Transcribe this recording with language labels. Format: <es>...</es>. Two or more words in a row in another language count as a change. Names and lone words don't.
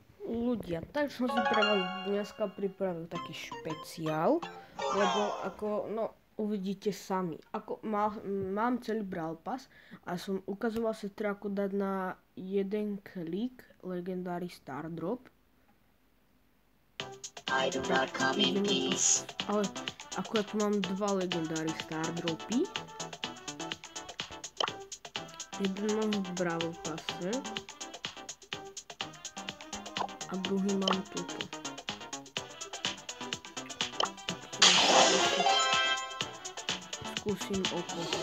<sk>ľudia, tak som si pre vás dneska pripravil taký špeciál, lebo ako, no, uvidíte sami. Ako mám celý Brawl Pass a som ukazoval sestre, ako dať na jeden klik Legendary Star Drop.</sk> <en>I do not come in peace.</en> <sk>Ale akurát mám dva Legendary Star Dropy. Jeden mám v Brawl Passe. A druhý mám tuto. Skúsim oko.</sk>